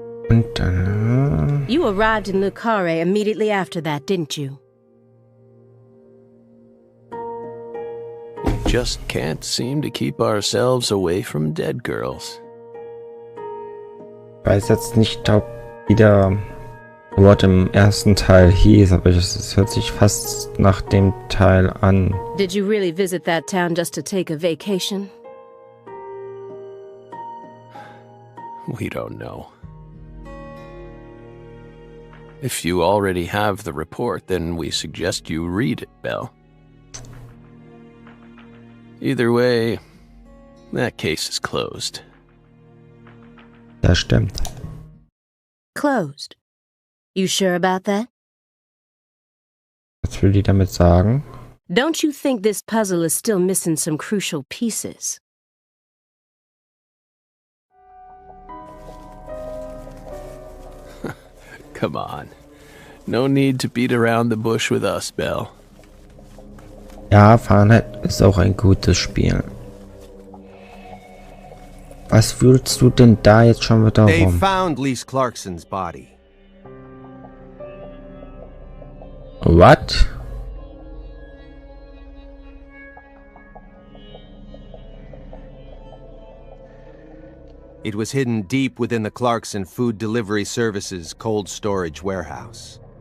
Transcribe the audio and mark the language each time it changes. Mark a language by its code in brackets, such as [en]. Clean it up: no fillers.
[de] Und dann... [en] You arrived in Le Carré immediately after that, didn't you? We just can't seem to keep ourselves away from dead girls. [de] Ich weiß jetzt nicht, ob wieder Wort im ersten Teil hieß, aber es hört sich fast nach dem Teil an. [en] Did you really visit that town just to take a vacation? We don't know. If you already have the report, then we suggest you read it, Belle. Either way, that case is closed. [de] Das stimmt. [en] Closed. You sure about that? [de] Was will die damit sagen? [en] Don't you think this puzzle is still missing some crucial pieces? Come on. No need to beat around the bush with us, Belle. [de] Ja, Fahrenheit ist auch ein gutes Spiel. Was wühlst du denn da jetzt schon wieder [en] They [de] rum? [en] found Lise Clarkson's body. What? It was hidden deep within the Clarkson Food Delivery Services cold storage warehouse.